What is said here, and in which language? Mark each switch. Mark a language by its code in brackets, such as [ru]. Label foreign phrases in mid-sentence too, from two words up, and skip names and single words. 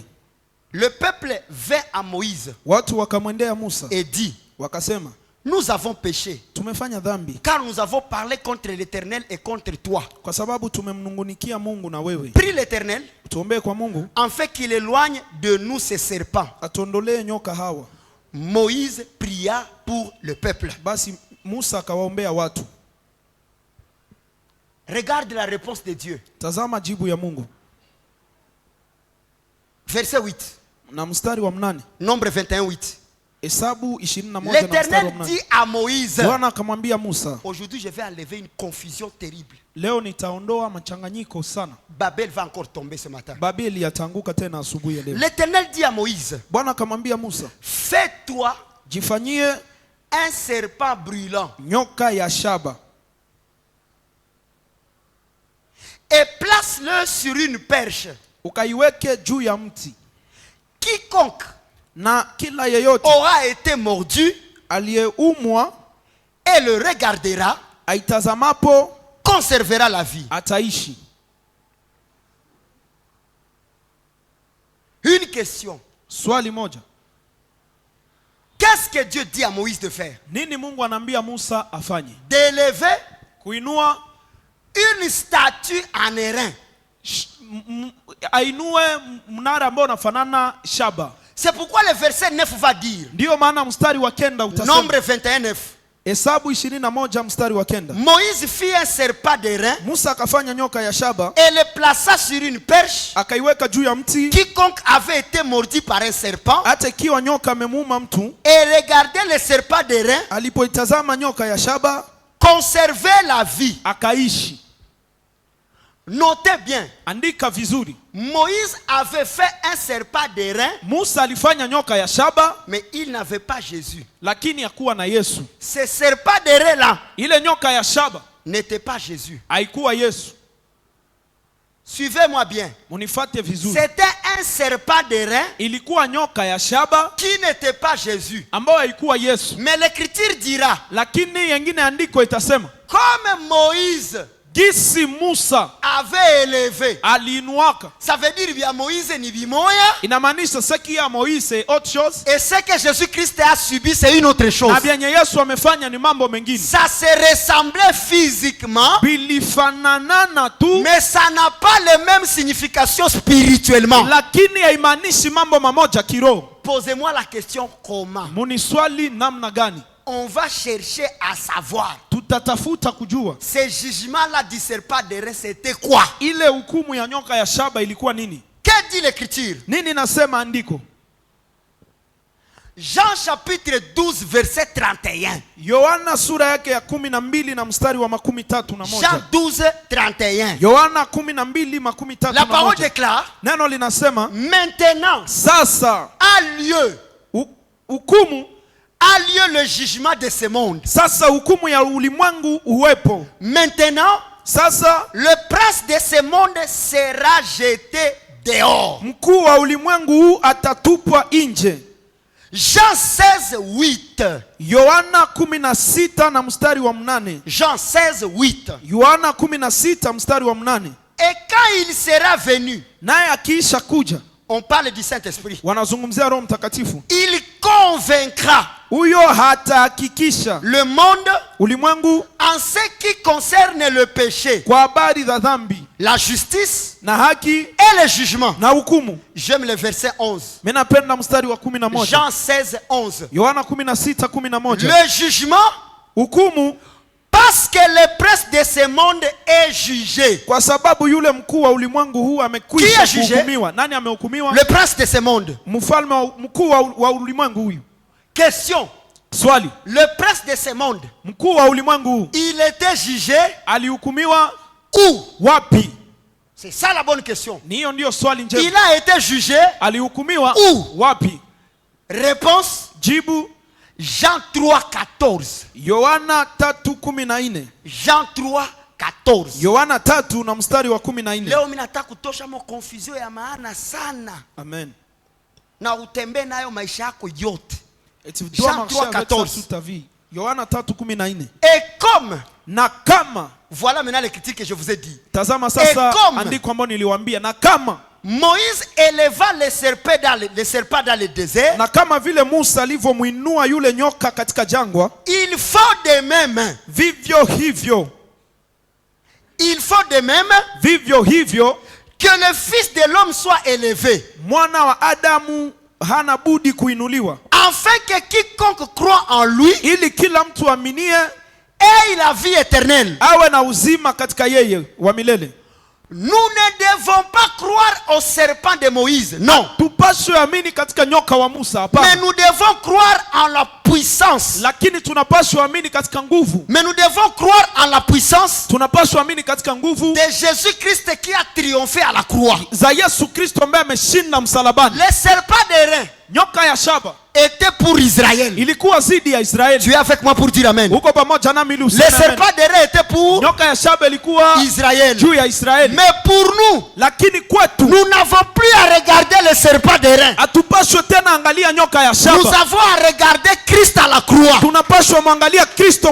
[fr] Le peuple vint à Moïse [sw] Watu wakamwendea Musa [fr] et dit, [sw] wakasema, [fr] nous avons péché [sw] tumefanya dhambi [fr] car nous avons parlé contre l'Éternel et contre toi. [sw] kwa sababu tumemnungunikia Mungu na wewe. [fr] Prie l'Éternel [sw] Tuombee kwa Mungu [fr] en fait qu'il éloigne de nous ces serpents. [sw] atuondolee nyoka hawa. [fr] Moïse pria pour le peuple. [sw] Basi Musa akawaombea watu. [fr] Regarde la réponse de Dieu. [sw] Tazama jibu ya Mungu. [fr] Verset 8. [sw] Na mstari wa 8. [fr] Nombre 21 8. [sw] Hesabu 21 na mstari [fr] L'Éternel [sw] wa 8. [fr] dit à Moïse, [sw] Bwana akamwambia Musa, [fr] aujourd'hui je vais enlever une confusion terrible. [sw] leo nitaondoa machanganyiko sana. [fr] Babel va encore tomber ce matin. [sw] Babeli yatanguka tena asubuhi ya leo. [fr] L'Éternel dit à Moïse, [sw] Bwana akamwambia Musa, [fr] fais-toi [sw] jifanyie [fr] un serpent brûlant [sw] nyoka ya shaba [fr] et place-le sur une perche. [sw] ukaiweke juu ya mti, [fr] Quiconque [sw] na kila yeyote [fr] aura été mordu [sw] aliyeumwa [fr] et le regardera [sw] aitazamapo [fr] conservera la vie. [sw] ataishi. [fr] Une question. [sw] Swali moja, [fr] Qu'est-ce que Dieu dit à Moïse de faire? [sw] nini Mungu anaambia Musa afanye? [fr] D'élever [sw] Kuinua [fr] une statue en airain. [sw] ainue mnara ambao unafanana shaba. [fr] C'est pourquoi le verset 9 va dire, [sw] Ndiyo maana mstari wa 9 utasema, [fr] Nombre 21 9. [sw] Hesabu 21 mstari wa 9. [fr] Moïse fit un serpent d'airain [sw] Musa akafanya nyoka ya shaba [fr] et le plaça sur une perche. [sw] akaiweka juu ya mti, [fr] Quiconque avait été mordu par un serpent [sw] hata ikiwa nyoka amemuuma mtu, [fr] et regardait le serpent d'airain, [sw] alipoitazama nyoka ya shaba [fr] conservait la vie. [sw] akaishi. [fr] Notez bien, [sw] Andika vizuri, [fr] Moïse avait fait un serpent d'airain, [sw] Musa alifanya nyoka ya shaba [fr] mais il n'avait pas Jésus. [sw] lakini hakuwa na Yesu. [fr] Ce serpent d'airain là [sw] Ile nyoka ya shaba [fr] n'était pas Jésus. [sw] haikuwa Yesu. [fr] Suivez-moi bien. [sw] Munifate vizuri, [fr] C'était un serpent d'airain [sw] ilikuwa nyoka ya shaba [fr] qui n'était pas Jésus. [sw] ambayo haikuwa Yesu. [fr] Mais l'écriture dira, [sw] Lakini yengine andiko itasema [fr] comme Moïse [sw] gisi Musa [fr] avait élevé. [sw] aliinuaka, [fr] Ça veut dire via Moïse ni bimoya. [sw] inamaanisha seki ya Moise [fr] c'est autre chose, Et ce que Jésus-Christ a subi, c'est une autre chose. [sw] na vyenye Yesu amefanya ni mambo mengine. [fr] Ça se ressemblait physiquement, [sw] Bilifananana tu, [fr] mais ça n'a pas les mêmes significations spirituellement. [sw] lakini haimaanishi mambo mamoja kiroho. [fr] Posez-moi la question comment. [sw] Muniswali namna gani? [fr] On va chercher à savoir. [sw] Tutatafuta kujua [fr] ce jugement-là du serpent d'airain, c'était quoi? [sw] ile hukumu ya nyoka ya shaba ilikuwa nini. [fr] Que dit l'écriture? [sw] Nini nasema andiko? [fr] Jean chapitre 12 verset 31. [sw] Yohana sura yake ya 12 na mstari wa 31. [fr] Jean 12 31. [sw] Yohana 12:31. [fr] La parole déclare, [sw] neno linasema [fr] maintenant [sw] sasa [fr] a lieu [sw] hukumu, [fr] a lieu le jugement de ce monde. [sw] sasa hukumu ya ulimwengu uwepo. [fr] Maintenant [sw] Sasa [fr] le prince de ce monde sera jeté dehors. [sw] mkuu wa ulimwengu huu atatupwa nje. [fr] Jean 16:8. [sw] Yohana 16 na mstari wa 8. [fr] Jean 16:8. [sw] Yohana 16 mstari wa 8. [fr] Et quand il sera venu, [sw] Naye akiisha kuja, [fr] on parle du Saint-Esprit, [sw] wanazungumzia Roho Mtakatifu. [fr] il convaincra [sw] Huyo hatahakikisha [fr] le monde [sw] ulimwengu [fr] en ce qui concerne le péché, [sw] kwa habari za dhambi [fr] la justice [sw] na haki [fr] et le jugement. [sw] na hukumu. [fr] J'aime le verset 11. [sw] Mimi napenda mstari wa 11. [fr] Jean 16:11. [sw] Yohana 16:11. [fr] Le jugement, [sw] Hukumu [fr] parce que le prince de ce monde est jugé. [sw] kwa sababu yule mkuu wa ulimwengu huu [fr] Qui [sw] amekwisha [fr] est jugé? [sw] kuhukumiwa. Nani amehukumiwa? [fr] Le prince de ce monde. [sw] Mfalme mkuu wa ulimwengu huyu. [fr] Question. [sw] Swali. [fr] Le prince de ce monde, [sw] Mkuu wa ulimwengu huu [fr] il était jugé [sw] alihukumiwa [fr] où? [sw] wapi? [fr] C'est ça la bonne question. [sw] Ni hiyo ndio swali njema. [fr] Il a été jugé [sw] Alihukumiwa wapi? Réponse, jibu [fr] Jean 3:14. [sw] Yohana 3:14. [fr] Jean 3:14. [sw] Yohana 3 na mstari wa 14. Leo mimi nataka kutosha mo confusion ya maana sana. Amen. Na utembee nayo maisha yako yote. [fr] Et tu dois marcher avec ça 3:14. toute ta vie. Yohana 3:14. Et comme, [sw] Na kama, [fr] voilà maintenant les critiques que je vous ai dit. [sw] tazama sasa [fr] comme [sw] andiko ambalo niliwaambia, na kama [fr] Moïse éleva le serpent dans le désert, [sw] na kama vile Musa alivyomuinua yule nyoka katika jangwa, [fr] il faut de même, [sw] vivyo hivyo vivyo hivyo [fr] que le fils de l'homme soit élevé, [sw] mwana wa Adamu hana budi kuinuliwa, [fr] afin que quiconque croit en lui [sw] ili kila mtu aminie [fr] ait la vie éternelle. [sw] awe na uzima katika yeye wa milele. [fr] Nous ne devons pas croire au serpent de Moïse, non. [sw] Tupaswe amini katika nyoka wa Musa, [fr] Mais [sw] hapana. [fr] nous devons croire en la puissance. [sw] Lakini tunapaswa amini katika nguvu. [fr] Mais nous devons croire en la puissance [sw] Tunapaswa amini katika nguvu [fr] de Jésus-Christ qui a triomphé à la croix. [sw] za Yesu Kristo ambaye ameshinda msalabani. [fr] Le serpent d'airain [sw] Nyoka ya shaba [fr] était pour Israël. [sw] ilikuwa zidi ya Israeli. [fr] Tu es avec moi pour dire amen. [sw] Uko pamoja nami ili [fr] Le [sw] useme amen. [fr] serpent d'airain était pour [sw] Nyoka ya shaba ilikuwa [fr] Israël. [sw] juu ya Israeli. [fr] Mais pour nous, [sw] Lakini kwetu [fr] nous n'avons plus à regarder le serpent d'airain. [sw] hatupaswe tena angalia nyoka ya [fr] Nous [sw] shaba. [fr] avons à regarder Christ à la croix. [sw] Tunapaswa mwangalia Kristo